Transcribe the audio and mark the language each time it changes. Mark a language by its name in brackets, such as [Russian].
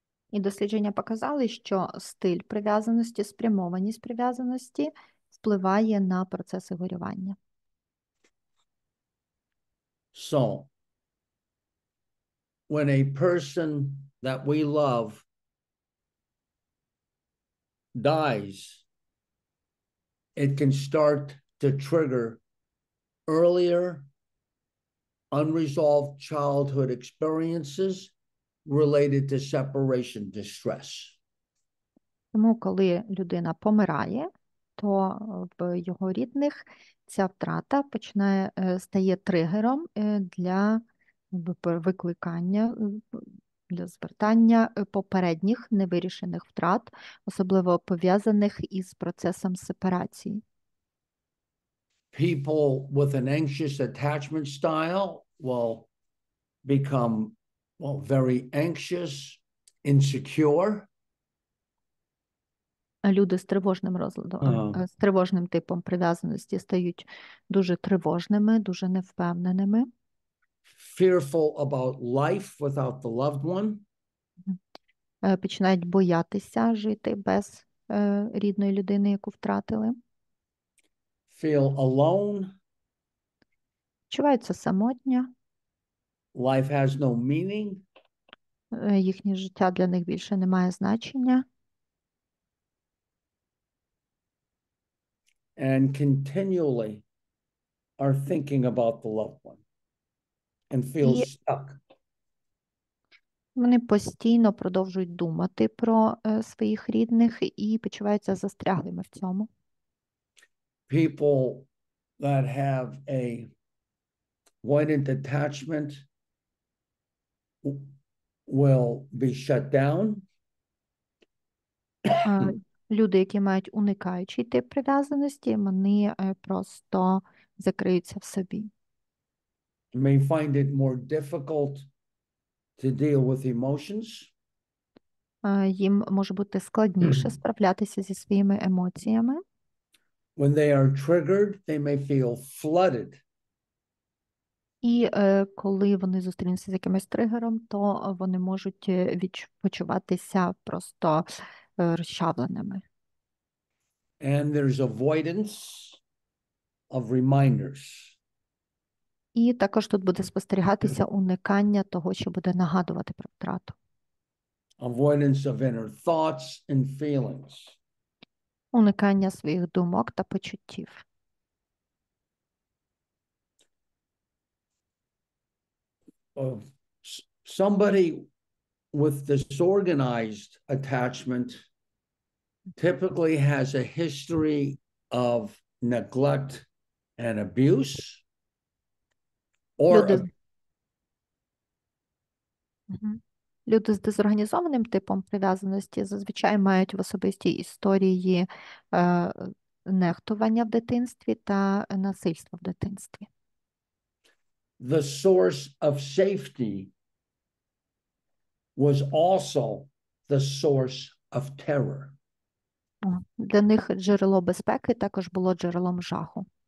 [Ukrainian] І дослідження показали, що стиль прив'язаності, спрямованість прив'язаності впливає на процеси горювання. [English] So, when a person that we love dies, it can start to trigger earlier unresolved childhood experiences related to separation distress. [Ukrainian] Тому, коли людина помирає, то в його рідних ця втрата стає тригером для викликання, для звертання попередніх невирішених втрат, особливо пов'язаних із процесом сепарації. [English] People with an anxious attachment style will become, very anxious, insecure. [Ukrainian] Люди з тривожним розладом, з тривожним типом прив'язаності стають дуже тривожними, дуже невпевненими. [English] Fearful about life without the loved one. [Ukrainian] Починають боятися жити без рідної людини, яку втратили. [English] Feel alone. [Ukrainian] Почуваються самотньо. [English] Life has no meaning. [Ukrainian] Їхнє життя для них більше не має значення. [English] And continually are thinking about the loved one and feel stuck. [Ukrainian] Вони постійно продовжують думати про своїх рідних і почуваються застряглими в цьому. [English] People that have a avoidant attachment will be shut down. [Ukrainian] Люди, які мають уникаючий тип прив'язаності, вони просто закриються в собі. [English] May find it more difficult to deal with emotions. [Ukrainian] Їм може бути складніше справлятися зі своїми емоціями. [English] When they are triggered, they may feel flooded. [Ukrainian] І коли вони зустрінуться з якимось тригером, то вони можуть почуватися просто розчавленими. [English] And there's avoidance of reminders. [Ukrainian] І також тут буде спостерігатися уникання того, що буде нагадувати про втрату. [English] Avoidance of inner thoughts and feelings. [Ukrainian] Уникання своїх думок та почуттів. [English] Somebody with disorganized attachment typically has a history of neglect and abuse. [Ukrainian] Люди з дезорганізованим типом прив'язаності зазвичай мають в особистій історії нехтування в дитинстві та насильство в дитинстві. [English] The source of safety was also the source of terror. [Ukrainian] Для них джерело безпеки також було джерелом жаху.